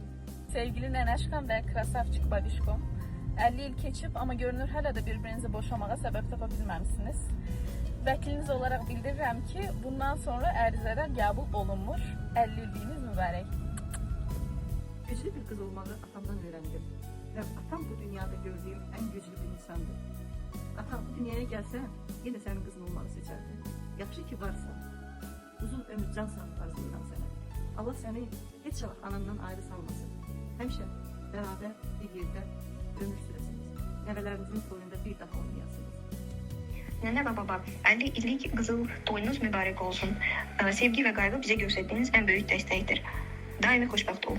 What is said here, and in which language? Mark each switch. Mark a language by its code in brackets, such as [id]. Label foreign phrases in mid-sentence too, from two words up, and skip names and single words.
[az] Sevgili nənəşkam və krasavçik babişkom, 50 il keçib, amma görünür hələ də bir-birinizi boşamağa səbəb tapa bilməmişsiniz. Vəkiliniz olaraq bildirirəm ki, bundan sonra ərizələr qəbul olunmur. 50 iliyiniz mübarək. [tr] Güclü bir kız olmağı atamdan öğrendim. Ve atam bu dünyada gördüğüm en güçlü bir insandır. Atam bu dünyaya gelse yine senin kızın olmağı seçerdi. [az] Yaxşı ki varsa. Uzun ömür, can sağlığı [tr] arzulayıram sana. [az] Allah seni hiç vaxt anandan ayrı salmasın. Həmişə beraber bir yerde ömür süresiniz. Nəvələrinizin toyunda bir daha oynayasınız. Nənə və baba, 50 illik qızıl toyunuz mübarək olsun. Sevgi və qayğı bizə göstərdiyiniz ən böyük dəstəkdir. Daimi xoşbəxt olun.